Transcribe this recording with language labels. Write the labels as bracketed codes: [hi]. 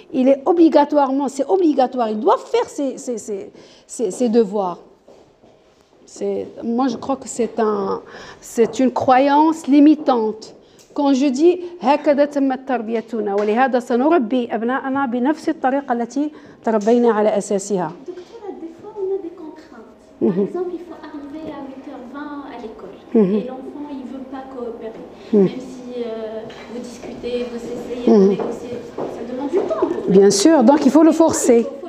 [fr] C'est obligatoire, ils doivent faire ses devoirs. Moi, je crois que c'est une croyance limitante. Quand je dis [ar] هكذا تمت تربيتنا ولهذا سنربي أبناءنا بنفس الطريقة التي تربينا على أساسها. [fr] Docteur, des fois, on a des contraintes. Par exemple, il faut arriver à 8h20 à l'école. Et l'enfant, il ne veut pas coopérer. Même si vous discutez, vous essayez de négocier, ça demande du temps. Bien sûr, donc il faut le forcer.